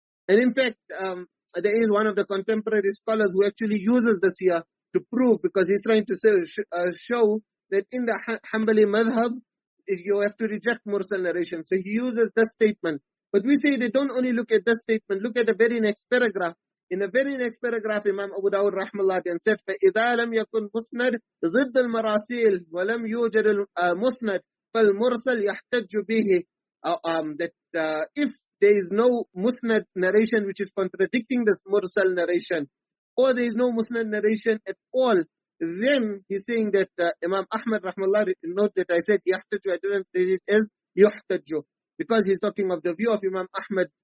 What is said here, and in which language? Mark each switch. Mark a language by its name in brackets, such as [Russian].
[English] And in fact, there is one of the contemporary scholars who actually uses this here to prove, because he's trying to show that in the Hanbali madhab, you have to reject Mursal narration. So he uses this statement. But we say they don't only look at this statement, look at the very next paragraph. In the very next paragraph, Imam Abu Dawud rahimahullah then said, [Arabic] فَإِذَا لَمْ يَكُنْ مُسْنَدْ ضِدَّ الْمَرَاسِيلِ وَلَمْ يُوجَدِ الْمُسْنَدْ فَالْمُرْسَلْ يَحْتَجُّ بِهِ. [English] That if there is no musnad narration which is contradicting this mursal narration, or there is no musnad narration at all, then he's saying that Imam Ahmad rahimahullah, note that I said yahtaju, I didn't read it as yuhtaju, because he's talking of the view of Imam Ahmad.